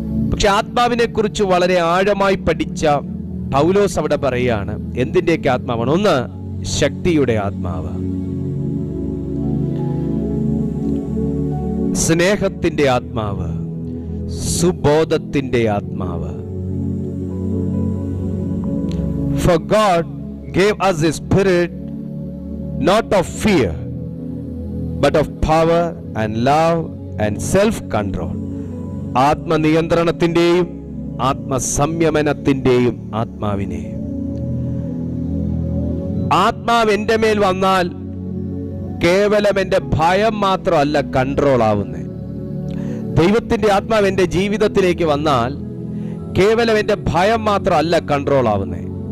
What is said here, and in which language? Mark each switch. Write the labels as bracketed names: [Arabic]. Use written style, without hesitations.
[Malayalam] പക്ഷെ ആത്മാവിനെ കുറിച്ച് വളരെ ആഴമായി പഠിച്ച പൗലോസ് അവിടെ പറയുകയാണ്, എന്തിന്റെയൊക്കെ ആത്മാവാണ്? ഒന്ന്, ശക്തിയുടെ ആത്മാവ്, സ്നേഹത്തിന്റെ ആത്മാവ്, സുബോധത്തിന്റെ ആത്മാവ്. [English] For God gave us a spirit not of fear but of power and love and self-control. [Malayalam] ആത്മനിയന്ത്രണത്തിന്റെയും ആത്മസംയമനത്തിന്റെയും ആത്മാവിനെ. ആത്മാവ് എൻ്റെ മേൽ വന്നാൽ കേവലം എൻ്റെ ഭയം മാത്രമല്ല കൺട്രോൾ ആവുന്നേ. ദൈവത്തിന്റെ ആത്മാവ് എൻ്റെ ജീവിതത്തിലേക്ക് വന്നാൽ കേവലം എൻ്റെ ഭയം മാത്രമല്ല കൺട്രോൾ ആവുന്നേ.